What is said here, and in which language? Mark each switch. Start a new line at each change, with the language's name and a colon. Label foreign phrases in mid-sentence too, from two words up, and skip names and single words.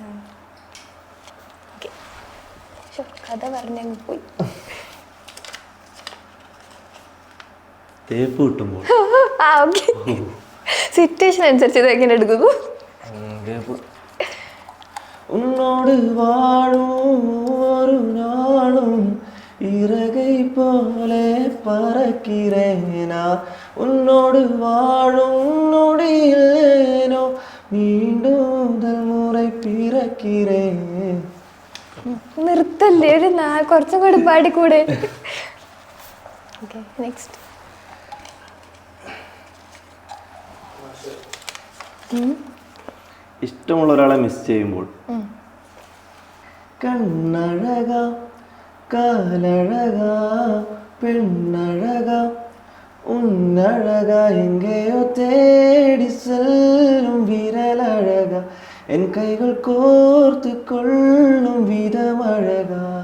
Malayalam: കഥ പറഞ്ഞങ്ങ് പോയി. തേപ്പ് കിട്ടുമ്പോൾ സിറ്റുവേഷൻ അനുസരിച്ച് ഇത് എങ്ങനെ എടുക്കുന്നു?
Tamil: உன்னோடு வாழும் ஒரு நாளும் இறகை போலே பறக்கிறேனா உன்னோடு வாழும் நொடியில்லேனோ மீண்டும் முதல் முறை பிறக்கிறேன்.
Malayalam: നിർത്തല്ലേ ഒരു കുറച്ചും കൂടി പാടിക്കൂടെ?
English: okay next.
Malayalam: ഇഷ്ടമുള്ള ഒരാളെ മിസ് ചെയ്യുമ്പോൾ
Tamil: கண்ணழக காலழக பெண்ணழக உன்னழக எங்கயோ தேடி செல்லும் விரலழக என் கைகள் கோர்த்து கொள்ளும் விதமழக.